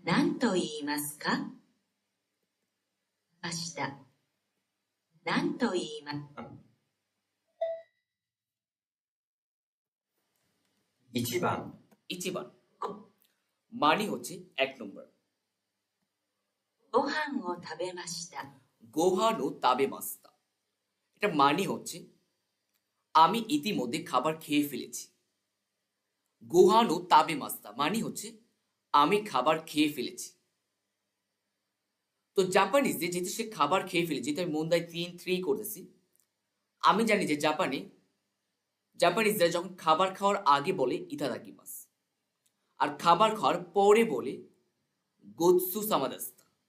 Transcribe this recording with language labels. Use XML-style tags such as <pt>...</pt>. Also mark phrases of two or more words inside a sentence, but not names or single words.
<ja>何と言いますか？ました。何と言います。 1番</ja> <bn>1番 মানে হচ্ছে 1 নম্বর।</bn> <ja>ご飯を食べました。ご飯を食べました,</ja> <bn>এটা মানে হচ্ছে আমি ইতিমধ্যে খাবার খেয়ে ফেলেছি।</bn> <ja>ご飯を食べました</ja> <bn>মানে হচ্ছে আমি খাবার খেয়ে ফেলেছি। তো জাপানিজে যেহেতু সে খাবার খেয়ে ফেলেছে, যেহেতু আমি মন্দায় 3 করতেছি, আমি জানি যে জাপানিজরা যখন খাবার খাওয়ার আগে বলে ইতাদাকিমাস, আর খাবার খাওয়ার পরে বলে</bn> <ja>ごちそうさまでした.</ja>